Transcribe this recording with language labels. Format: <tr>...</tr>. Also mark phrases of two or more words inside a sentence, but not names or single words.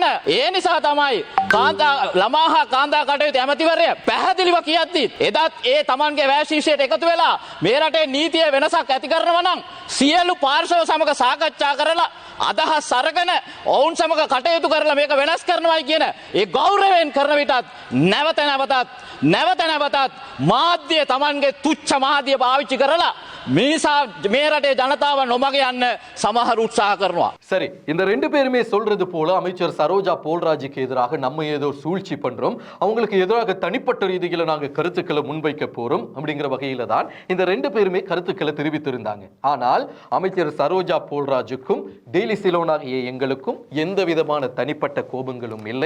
<si>ඒ නිසා තමයි කාන්තා ළමා හා කාන්තා කටයුතු ඇමතිවරය පැහැදිලිව කියද්දි එදත් ඒ Tamanගේ වැශීෂයට එකතු වෙලා මේ රටේ නීතිය වෙනසක් ඇති කරනවා නම් සියලු පාර්ශව සමග සාකච්ඡා කරලා අදහස් අරගෙන ඔවුන් සමග කටයුතු කරලා මේක වෙනස් කරනවායි කියන ඒ ගෞරවයෙන් කරන විටත් නැවත නැවතත් මාධ්‍ය Tamanගේ තුච්ඡ මාධ්‍ය පාවිච්චි කරලා මේ රටේ ජනතාව නොමග යන්න සමහර උත්සාහ කරනවා.</si> <ta>சரி, இந்த ரெண்டு பேருமே சொல்றது போல அமைச்சர் சரோஜா போல்ராஜுக்கு எதிராக நம்ம ஏதோ சூழ்ச்சி பண்றோம், அவங்களுக்கு எதிராக தனிப்பட்ட ரீதியில நாங்க கருத்துக்களை முன்வைக்க போறோம் அப்படிங்கிற வகையில தான் இந்த ரெண்டு பேருமே கருத்துக்களை தெரிவித்திருந்தாங்க. ஆனால் அமைச்சர் சரோஜா போல்ராஜுக்கும் டெய்லி சிலோன் ஆகிய எங்களுக்கும் எந்த விதமான தனிப்பட்ட கோபங்களும் இல்லை.</ta>